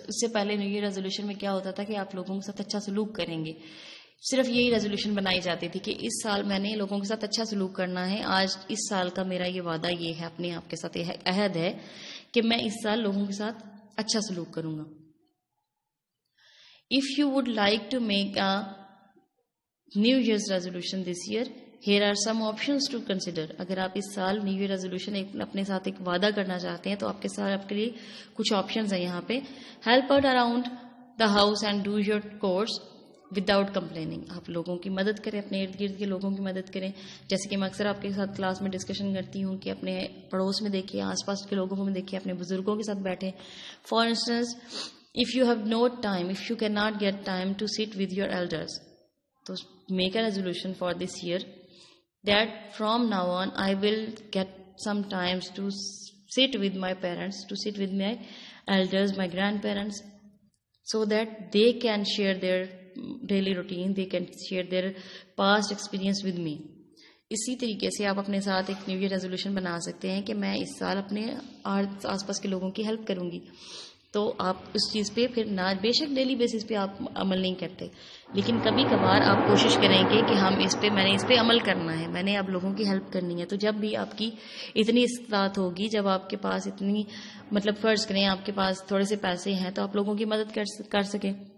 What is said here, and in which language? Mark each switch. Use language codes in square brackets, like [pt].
[ur] اس سے پہلے new year resolution میں کیا ہوتا تھا کہ آپ لوگوں کے ساتھ اچھا سلوک کریں گے. صرف یہی ریزولوشن بنائی جاتی تھی کہ اس سال میں نے لوگوں کے ساتھ اچھا سلوک کرنا ہے. آج اس سال کا میرا یہ وعدہ یہ ہے, اپنے آپ کے ساتھ عہد ہے کہ میں اس سال لوگوں کے ساتھ اچھا سلوک کروں گا. [en] If you would like to make a New Year's resolution this year, here are some options to consider. [ur] اگر آپ اس سال نیو ایئر ریزولوشن اپنے ساتھ ایک وعدہ کرنا چاہتے ہیں تو آپ کے ساتھ آپ کے لیے کچھ آپشنز ہیں یہاں پہ. [en] Help out around the house and do your chores without complaining. [ur] آپ لوگوں کی مدد کریں, اپنے ارد گرد کے لوگوں کی مدد کریں. جیسے کہ میں اکثر آپ کے ساتھ کلاس میں ڈسکشن کرتی ہوں کہ اپنے پڑوس میں دیکھیں, آس پاس کے لوگوں کو دیکھیں, اپنے بزرگوں کے ساتھ بیٹھیں. [en] For instance if you have no time, if you cannot get time to sit with your elders, so make a resolution for this year that from now on I will get some times to sit with my parents, to sit with my elders, my grandparents, so that they can share their daily routine, they can share their past experience with me. [ur] اسی طریقے سے آپ اپنے ساتھ ایک new year resolution بنا سکتے ہیں کہ میں اس سال اپنے آس پاس کے لوگوں کی ہیلپ کروں گی. تو آپ اس چیز پہ پھر نہ بے شک ڈیلی بیسس پہ آپ عمل نہیں کرتے, لیکن کبھی کبھار آپ کوشش کریں گے کہ ہم میں نے اس پہ عمل کرنا ہے, میں نے اب لوگوں کی ہیلپ کرنی ہے. تو جب بھی آپ کی اتنی استطاعت ہوگی, جب آپ کے پاس اتنی فرض کریں آپ کے پاس تھوڑے سے پیسے ہیں تو آپ لوگوں کی مدد کر سکیں.